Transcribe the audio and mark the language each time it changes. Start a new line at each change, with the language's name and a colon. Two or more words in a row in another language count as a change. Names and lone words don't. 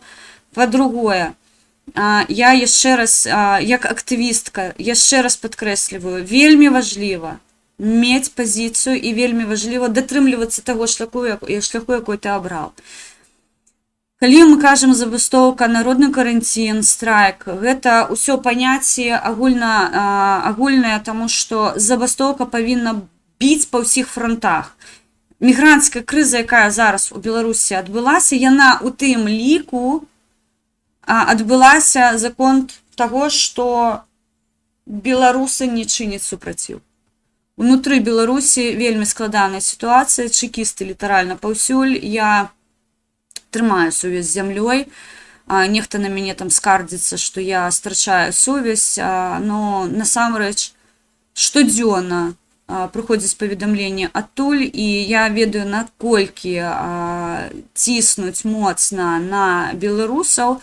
Belarusian: Па-другое, я яшчэ раз, як актывістка, яшчэ раз падкрэсліваю, вельмі важліва мець пазіцыю і вельмі важліва датрымлівацца таго шляху, якой ты абраў. Калі мы кажам забастоўка, народны каранцін, страйк, гэта ўсё паняцці агульнае, таму што забастоўка павінна біць па ўсіх фронтах.
Ukrainian: мігрантська криза,
Belarusian: яка зараз у Білорусі адбылася, яна у тым ліку адбылася за конт таго, што беларусы не чыняць супраціў. Унутры Беларусі вельмі складаная сітуацыя, чэкісты літаральна паўсюль, я трымаю сувязь з зямлёй, нехта на мяне там скардзіцца, што я страчаю сувязь, но насамрэч штодзённа прыходзіць паведамленне адтуль, і я ведаю, наколькі ціснуць моцна на беларусаў.